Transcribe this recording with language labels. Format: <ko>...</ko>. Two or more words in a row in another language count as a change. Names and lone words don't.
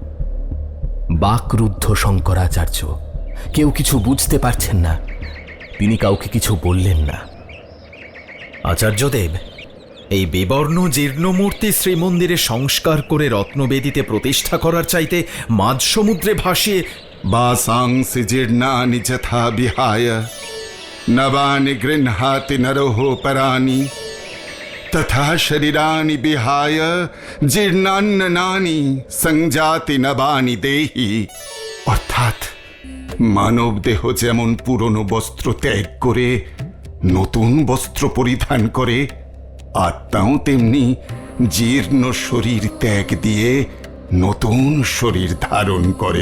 <bn>বাকরুদ্ধ শঙ্করাচার্য। কেউ কিছু বুঝতে পারছেন না। তিনি কাউকে কিছু বললেন না। আচার্যদেব, এই বিবর্ণ জীর্ণমূর্তি শ্রীমন্দিরে সংস্কার করে রত্নবেদিতে প্রতিষ্ঠা করার চাইতে মাঝ সমুদ্রে ভাসিয়ে</bn> <sa>वासांसि जीर्णानि यथा विहाय नवानि गृह्णाति नरोः पराणि तथा शरीराणि विहाय जीर्णान्नानि संजाति नवानि देहि।</sa> <bn>অর্থাৎ মানব দেহ যেমন পুরনো বস্ত্র ত্যাগ করে নতুন বস্ত্র পরিধান করে, আত্মাও তেমনি জীর্ণ শরীর ত্যাগ দিয়ে নতুন শরীর ধারণ করে।</bn>